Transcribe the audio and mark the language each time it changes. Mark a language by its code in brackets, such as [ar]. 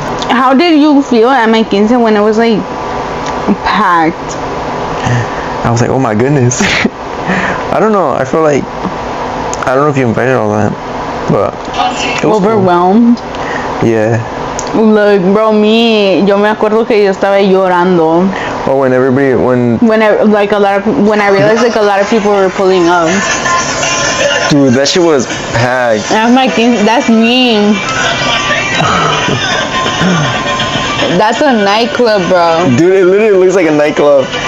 [en] How did you feel at my quince when it was like packed? I was like, oh my goodness. I don't know. I feel like, I don't know if you invited all that, but it was overwhelmed. Cool. Yeah. Look, bro, [es] yo me acuerdo que yo estaba llorando. [en] Oh, when I realized like a lot of people were pulling up. Dude, that shit was packed. That's me. That's a nightclub, bro. Dude, it literally looks like a nightclub.